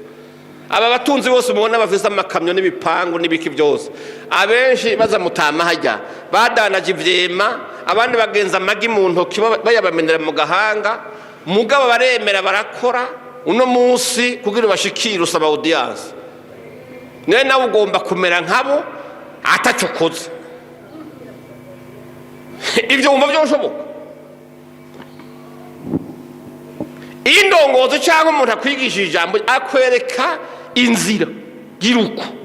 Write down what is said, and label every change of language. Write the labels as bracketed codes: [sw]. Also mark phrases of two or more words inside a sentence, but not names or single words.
[rn] Aba batunzi bose mubona bafise amakamyo n'ibipangu n'ibiki byose. Abenshi baza mutama hajya badanaje ivyema, abandi bagenza amagi mu ntoki bayabamenera mu gahanga. Mugabo baremera barakora uno munsi kugira bashikire usaba audience. Nawe ugomba kumera nkabo atacukoze. Ibyo umva byoshoboka. Indongozo cyangwa umuntu akwigishije ijambo akwereka inzira giruko.